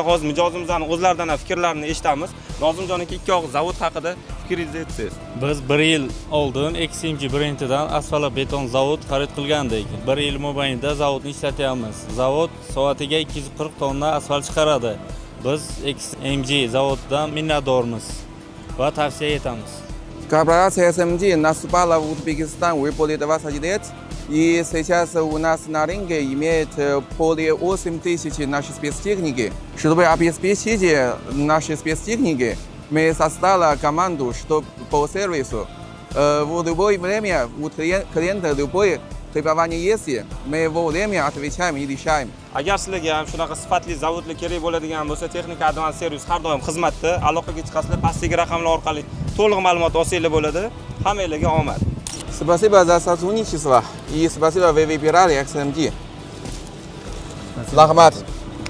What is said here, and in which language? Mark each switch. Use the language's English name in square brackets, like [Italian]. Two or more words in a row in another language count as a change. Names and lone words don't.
[Uzbek] Hozir mijozimizning o'zlaridan ham fikrlarini eshitamiz. Nozimjon aka, ikki og'iz zavod haqida fikringizni aytsangiz. Biz 1 yil oldin XMG brendidan asfalt beton zavod xarid qilgandik. 1 yil mobaynida zavodni ishlatyapmiz. Zavod soatiga 240 tonna asfalt chiqaradi. Biz XMG zavodidan minnatdormiz va tavsiya etamiz. [Russian] Корпорация SMG наступала в Узбекистан уже более 20 лет, и сейчас у нас на рынке имеет более 8 тысяч нашей спецтехники. Чтобы обеспечить наши спецтехники, мы создали команду, что по сервису. В любое время у клиента любое требование есть, мы вовремя отвечаем и решаем. [Uzbek] Agar sizlarga ham shunaqa sifatli zavodlar kerak bo'ladigan bo'lsa, Texnika Advance servis har doim xizmatda. Aloqaga chiqasizlar, pastdagi raqamlar orqali to'liq ma'lumot olsanglar bo'ladi. Hammanglarga omad. [Russian] Спасибо за сотрудничество и спасибо, вы выбирали XMG. [Uzbek] Rahmat.